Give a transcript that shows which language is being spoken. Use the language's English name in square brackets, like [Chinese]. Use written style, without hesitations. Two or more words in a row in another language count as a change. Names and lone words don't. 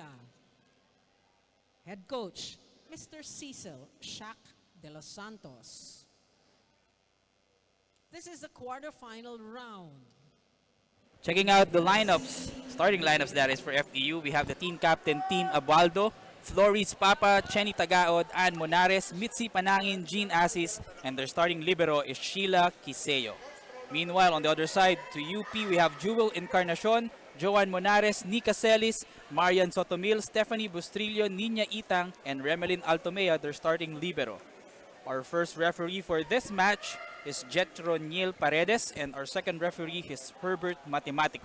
[English] Head coach, Mr. Cecil Shaq de los Santos. This is the quarterfinal round. Checking out the lineups, starting lineups that is for FEU, we have the team captain, Team Abaldo, Floris Papa, Chenny Tagaod, Ann Monares, Mitzi Panangin, Jean Asis, and their starting libero is Sheila Quiseo. Meanwhile, on the other side, to UP, we have Jewel Encarnacion, Joan Monares, Nika Celis, Marian Sotomil, Stephanie Bustrillo, Nina Itang, and Remelin Altomea, their starting libero. Our first referee for this match is Jetroniel Paredes, and our second referee is Herbert Matematico.